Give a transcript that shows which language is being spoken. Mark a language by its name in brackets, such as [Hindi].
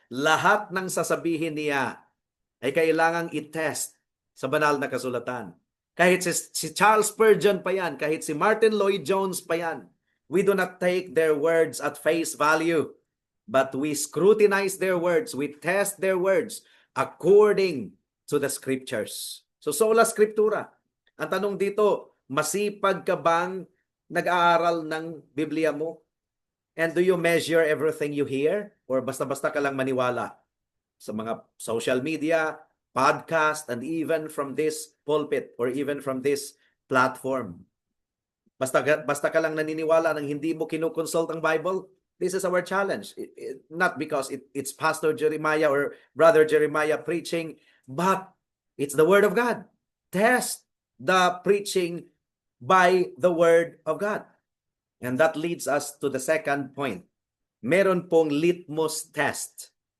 [Filipino] Lahat ng sasabihin niya ay kailangang i-test sa banal na kasulatan. Kahit si Charles Spurgeon pa yan, [English] kahit si Martin Lloyd-Jones pa yan, we do not take their words at face value, but we scrutinize their words, we test their words according to the Scriptures. So sola scriptura. [Filipino] Ang tanong dito, masipag ka bang nag-aaral ng Biblia mo? [English] And do you measure everything you hear? Or [Filipino] basta-basta ka lang maniwala sa mga [English] social media, podcast, and even from this pulpit or even from this platform? [Filipino] Basta ka lang naniniwala nang hindi mo kinukonsult ang Bible? [English] This is our challenge. Not because it's Pastor Jeremiah or Brother Jeremiah preaching, but it's the Word of God. Test the preaching by the Word of God. And that leads us to the second point. [Filipino] Meron pong litmus test.